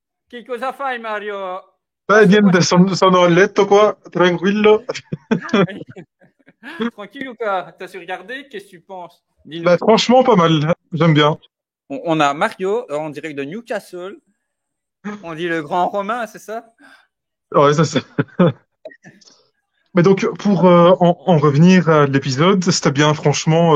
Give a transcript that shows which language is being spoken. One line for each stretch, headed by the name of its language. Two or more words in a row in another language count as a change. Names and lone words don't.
Italian: Che cosa fai, Mario? Beh, Questo qua niente, sono a letto qua, tranquillo.
French: tranquille ou quoi? T'as su regarder? Qu'est-ce que tu penses? Bah, Dis-nous. franchement, pas mal. J'aime bien. On a Mario en direct de Newcastle. On dit le grand Romain, c'est ça? Ouais, ça, c'est... Mais donc, pour en revenir à l'épisode, c'était bien, franchement.